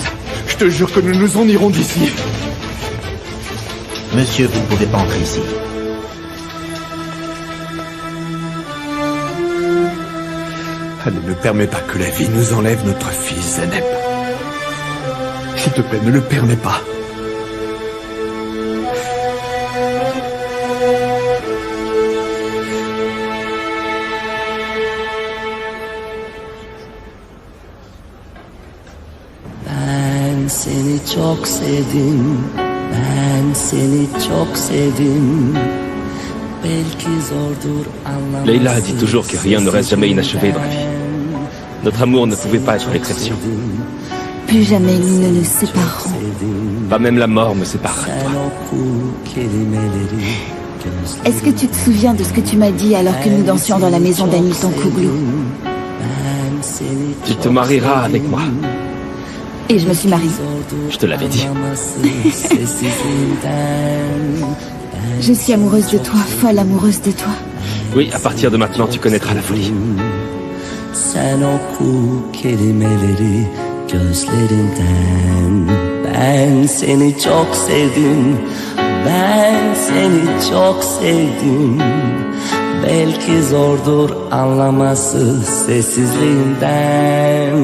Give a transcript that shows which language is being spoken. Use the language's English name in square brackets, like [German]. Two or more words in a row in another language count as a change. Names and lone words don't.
[French] Je te jure que nous nous en irons d'ici. Monsieur, vous ne pouvez pas entrer ici. Ne permets pas que la vie nous enlève notre fils, Zeynep. S'il te plaît, ne le permets pas. [Turkish] Ben seni çok sevdim, ben seni çok sevdim. Belki zordur anlaması. [French] Leila dit toujours que rien ne reste jamais inachevé dans la vie. Notre amour ne pouvait pas être l'exception. Plus jamais nous ne nous séparerons. Pas même la mort me séparera de toi. Est-ce que tu te souviens de ce que tu m'as dit alors que nous dansions dans la maison d'Hamilton Kouglou? Tu te marieras avec moi. Et je me suis mariée. Je te l'avais dit. Je suis amoureuse de toi, folle amoureuse de toi. Oui, à partir de maintenant, tu connaîtras la folie. [Turkish] Sen oku kelimeleri gözlerinden. Ben seni çok sevdim, ben seni çok sevdim. Belki zordur anlaması sessizliğinden.